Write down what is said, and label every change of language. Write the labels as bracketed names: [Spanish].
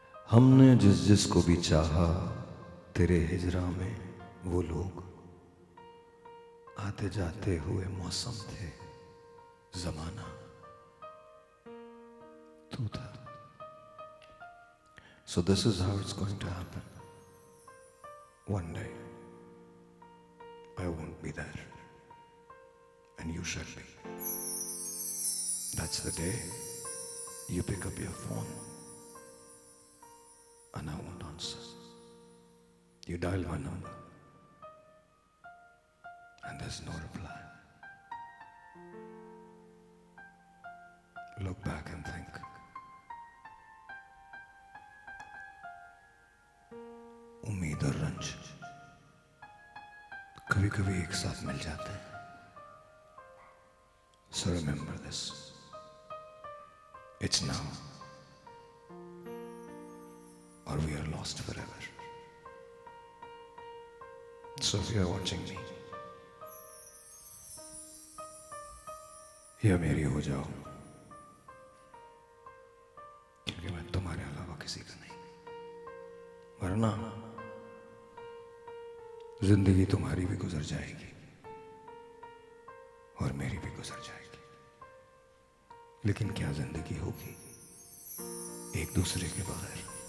[Hindi] हमने जिस जिस को भी चाहा, तेरे हिजरा में वो लोग आते जाते हुए मौसम थे, जमाना तू था। [English] So this is how it's going to happen. One day, I won't be there, and you shall be. That's the day you pick up your phone, and I won't answer. You dial my number, and there's no reply. Look back and think, [Hindi] उम्मीद और रंज कभी कभी एक साथ मिल जाते हैं। [English] So remember this. It's now, or we are lost forever. So if you are watching me, [Hindi] या मेरी हो जाओ, क्योंकि मैं तुम्हारे अलावा किसी का नहीं। वरना जिंदगी तुम्हारी भी गुजर जाएगी और मेरी भी गुजर जाएगी, लेकिन क्या जिंदगी होगी एक दूसरे के बगैर।